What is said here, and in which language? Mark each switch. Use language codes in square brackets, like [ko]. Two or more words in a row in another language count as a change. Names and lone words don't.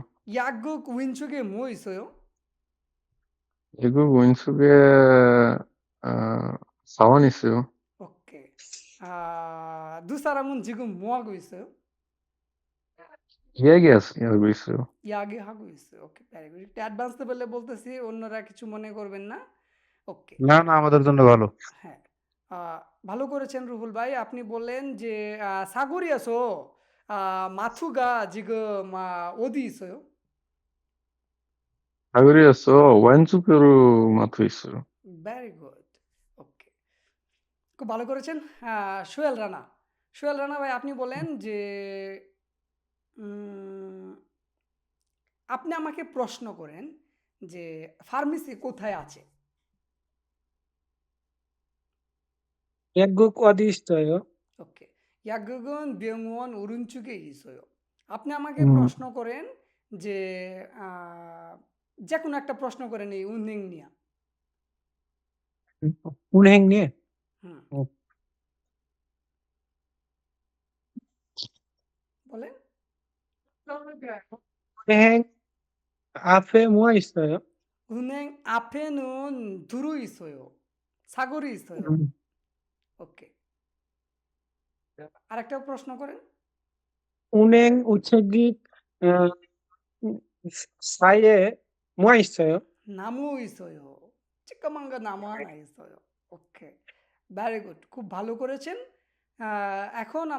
[ko] 약국 왼쪽에 뭐 있어요? 약국 왼쪽에 사원 있어요. 오케이. 두 사람은 지금 뭐 하고 있어요? 이야기하고 있어요. 이야기하고 있어요. [en] okay, very good. [bn] একটু অ্যাডভান্স লেভেলে বলতেছি, অন্যরা কিছু মনে করবেন না। ওকে। না, না আমাদের জন্য ভালো। হ্যাঁ। আ ভালো করেছেন রুহুল ভাই। আপনি বললেন যে [ko] 사거리에서 마트가 지금 어디 있어요? 사거리에서 왼쪽으로 마트 있어요. [en] very good. [bn] ওকে। খুব ভালো করেছেন। সোহেল রানা। সোহেল রানা ভাই আপনি বলেন যে উম আপনি আমাকে প্রশ্ন করেন যে ফার্মেসি কোথায় আছে? [ko] 약국 어디 있어요? [bn] ওকে। [ko] 약국은 병원 오른쪽에 있어요. [bn] আপনি আমাকে 음, প্রশ্ন করেন যে আ যেকোনো একটা প্রশ্ন করেন এই উনিং নিয়া। [ko] 은행님, হুম, 어, [bn] বলেন। [ko] 은행 앞에 뭐 있어요? 은행 앞에는 두루 있어요. 사거리 있어요. 음, [bn] ওকে। আরেকটা প্রশ্ন করেন। [ko] 은행 우체국 어, 사이에 뭐 있어요? 나무 있어요. 찌까만 거 나무 하나 있어요. [bn] ওকে। [en] very good. [bn] খুব ভালো করেছেন। এখন